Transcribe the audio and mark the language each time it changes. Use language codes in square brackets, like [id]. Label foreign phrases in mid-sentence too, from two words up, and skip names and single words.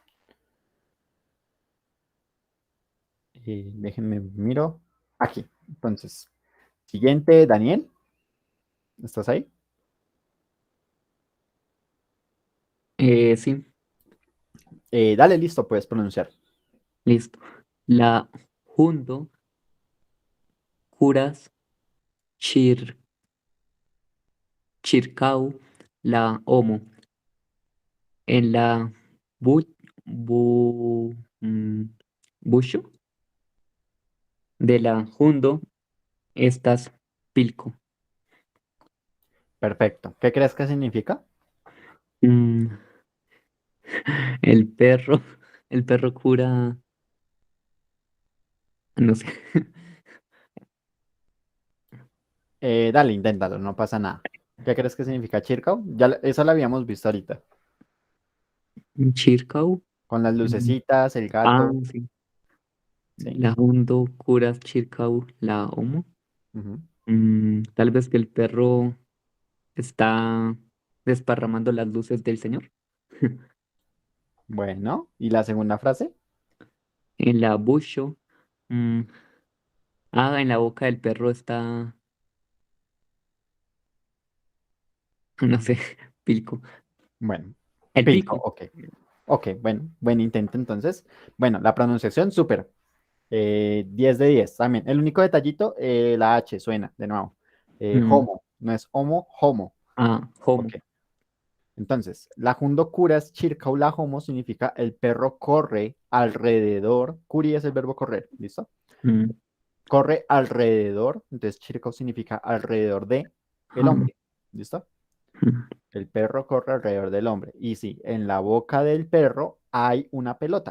[es] Déjenme miro aquí. Entonces, siguiente, Daniel, ¿estás ahí? Sí, Dale, listo, puedes pronunciar. listo. [eo] La hundo curas chir, chircau la homo. En la bu, bu, mm, busho de la hundo estas pilco. [es] Perfecto. ¿Qué crees que significa? Mm, el perro, el perro cura, no sé, Dale, inténtalo, no pasa nada. ¿Qué crees que significa Chircau? Eso lo habíamos visto ahorita. chircau. Con las Mm, lucecitas, el Ah, gato. sí. Sí. [eo] La hundo curas chircau la homo. [es] Ujú. Tal vez que el perro está desparramando las luces del Señor. Bueno, ¿y la segunda frase? En la busho, mm, en la boca del perro está, no sé, pilco. Bueno, El Pilco, pico. ok. Ok, bueno, buen intento entonces. Bueno, la pronunciación, súper. 10 de 10 también. El único detallito, la H suena de nuevo. Mm, Homo, no es homo, homo. homo. Ok. Entonces, [eo] la jundo curas chircaula homo [es] significa el perro corre alrededor. Curi es el verbo correr, ¿listo? Mm, Corre alrededor. Entonces, chircau significa alrededor de el ah, hombre, ¿listo? mm, El perro corre alrededor del hombre. Y sí, en la boca del perro hay una pelota.